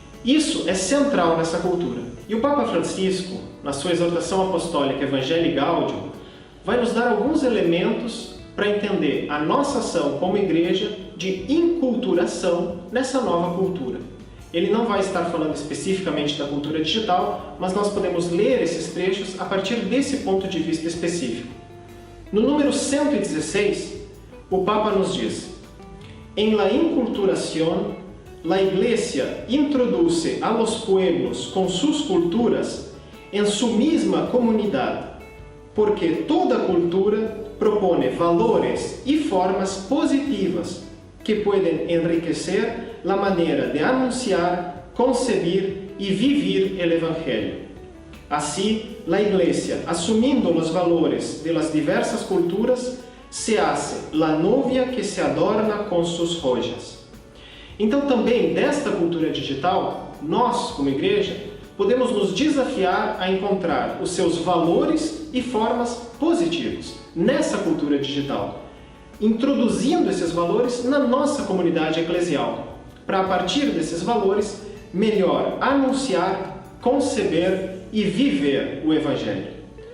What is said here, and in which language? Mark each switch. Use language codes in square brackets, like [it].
[pt] Isso é central nessa cultura. E o Papa Francisco, na sua exortação apostólica Evangelii Gaudium, vai nos dar alguns elementos para entender a nossa ação como igreja de inculturação nessa nova cultura. Ele não vai estar falando especificamente da cultura digital, mas nós podemos ler esses trechos a partir desse ponto de vista específico. No número 116, o Papa nos diz: [es] "En la inculturación, la Iglesia introduce a los pueblos con sus culturas en su misma comunidad, porque toda cultura propone valores y formas positivas que pueden enriquecer la manera de anunciar, concebir y vivir el Evangelio. Así, la Iglesia, asumiendo los valores de las diversas culturas, se hace la novia que se adorna con sus joyas." [pt] Então, também desta cultura digital, nós, como igreja, podemos nos desafiar a encontrar os seus valores e formas positivos nessa cultura digital, introduzindo esses valores na nossa comunidade eclesial, para, a partir desses valores, melhor anunciar, conceber e viver o Evangelho.